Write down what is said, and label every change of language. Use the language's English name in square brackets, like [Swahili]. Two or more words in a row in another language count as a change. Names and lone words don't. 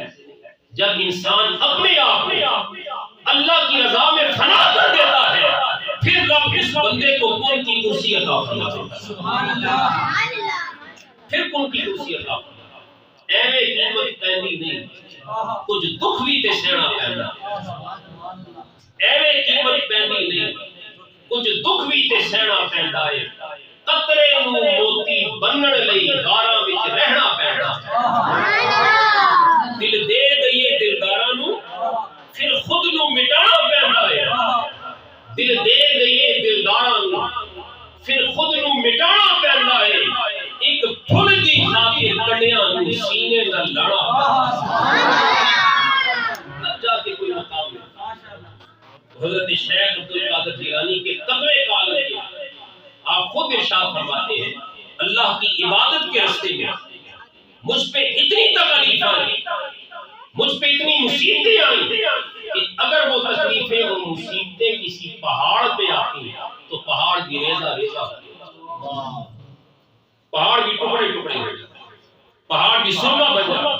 [Urdu] جب انسان اپنے آپ میں اللہ کی رضا میں فنا کر دیتا ہے پھر رب اس بندے کو کون کی کرسی عطا فرما دیتا ہے. سبحان اللہ. پھر کون کی کرسی عطا فرما. [Punjabi] ایویں قیمت پیندی نہیں، کچھ دکھ بھی تے سہنا پیندا. ایویں قیمت پیندی نہیں، کچھ دکھ بھی تے سہنا پیندا ہے. قطرے نو موتی بنن لئی غاراں وچ رہنا پیندا. دل دے گئیے دلداراں نو پھر خود نو مٹانا پیندا ہے. دل دے گئیے دلداراں نو پھر خود نو مٹانا پیندا ہے. ایک پھل دی خاطر کنڈیاں نو سینے نال لڑا تب جا کے کوئی مقام ملتا. [Urdu] حضرت شیخ عبد القادر جیلانی کے تقوی کا عالم کیا. آپ خود ارشاد فرماتے ہیں اللہ کی عبادت کے راستے میں مجھ پہ اتنی تکلیف آئی، مجھ پہ اتنی مصیبتیں آئی کہ اگر وہ تکلیفیں اور مصیبتیں کسی پہاڑ پہ آتی ہیں تو پہاڑ بھی ریزہ ریزہ ہو جاتا، پہاڑ بھی ٹکڑے ٹکڑے ہو جاتے، پہاڑ بھی سرما بن جاتا.